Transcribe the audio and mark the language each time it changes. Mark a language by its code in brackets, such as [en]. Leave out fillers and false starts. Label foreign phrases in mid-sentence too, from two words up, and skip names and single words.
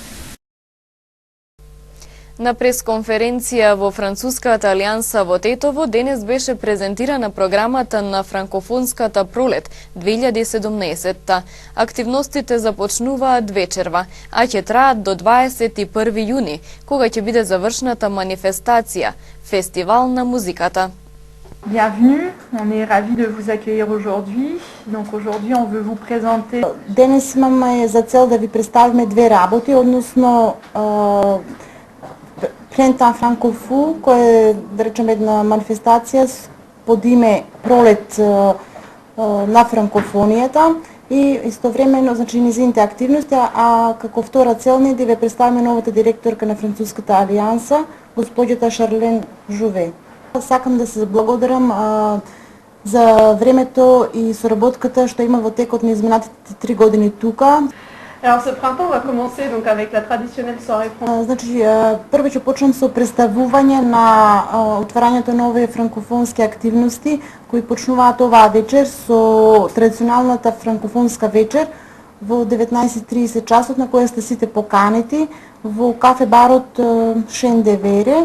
[mk] На пресконференција во Француската алијанса во Тетово денес беше презентирана програмата на Франкофонската пролет 2017. Активностите започнуваат вечерва, а ќе траат до 21 јуни, кога ќе биде завршната манифестација Фестивал на музиката. [fr] Bienvenue, on est ravis de vous accueillir aujourd'hui. Donc aujourd'hui on veut vous présenter. [mk] Денес имаме за цел да ви представиме две работи, односно Printemps Francophone, која е, да речем, една манифестација под име Пролет на франкофонијата и истовремено, значи, низините активности, а како втора цел ни да ви представиме новата директорка на Француската алијанса, госпоѓата Шарлен Жуве. Сакам да се благодарам за времето и соработката што има во текот на изминатите 3 години тука. [fr] Alors ce printemps on va commencer donc avec la traditionnelle soirée française. [mk] Значи прво ќе почнам со представување на отварањето на овие франкофонски активности кои почнуваат оваа вечер со традиционалната франкофонска вечер во 19:30 часот, на која сте сите поканети во кафе барот Шендевере.